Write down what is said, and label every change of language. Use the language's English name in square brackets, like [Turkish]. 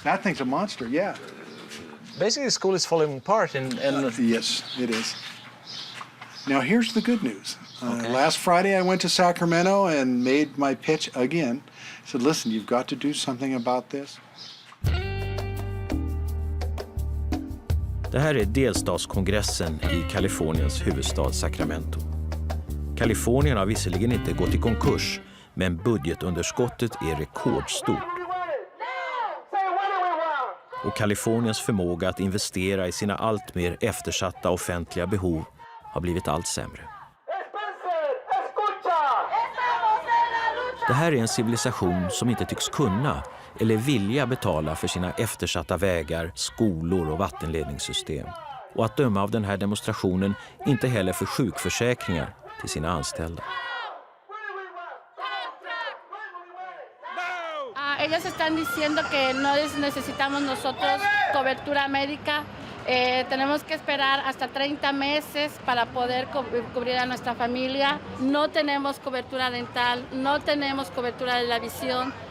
[English] That thing's a monster, yeah. Basically, the school is falling apart. And yes, it is. Now, here's the good news. Last Friday, I went to Sacramento and made my pitch again. I said, listen, you've got to do something about this. [Swedish] Det här är delstatskongressen i Kaliforniens huvudstad Sacramento. Kalifornien har visserligen inte gått i konkurs, men budgetunderskottet är rekordstort. Och Kaliforniens förmåga att investera i sina allt mer eftersatta offentliga behov har blivit allt sämre. Det här är en civilisation som inte tycks kunna eller vilja betala för sina eftersatta vägar, skolor och vattenledningssystem. Och att döma av den här demonstrationen inte heller för sjukförsäkringar till sina anställda. [Spanish] Ellos están diciendo que no necesitamos nosotros cobertura médica. Tenemos que esperar hasta 30 meses para poder cubrir a nuestra familia. No tenemos cobertura dental, no tenemos cobertura de la visión.